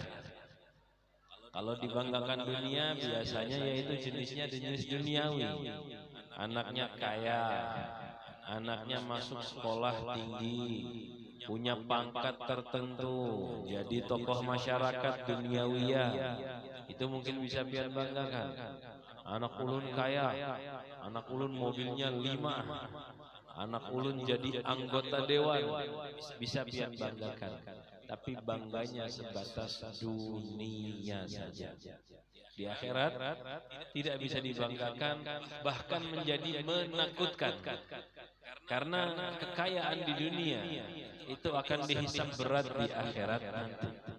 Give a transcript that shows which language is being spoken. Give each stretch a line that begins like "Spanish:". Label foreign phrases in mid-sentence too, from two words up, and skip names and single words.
Indonesian: Kalau dibanggakan dunia biasanya yaitu jenisnya jenis duniawi. Anaknya kaya, anaknya masuk sekolah tinggi, punya pangkat tertentu, jadi tokoh masyarakat duniawiyah, itu mungkin bisa pian banggakan.
Banjar: Anak ulun kaya, anak ulun mobilnya 5, anak ulun jadi anggota dewan, bisa pian banggakan.
Indonesian: Tapi bangganya sebatas dunia saja. Di akhirat tidak bisa dibanggakan, bahkan menjadi menakutkan. Karena kekayaan di dunia itu akan dihisab berat di akhirat nanti.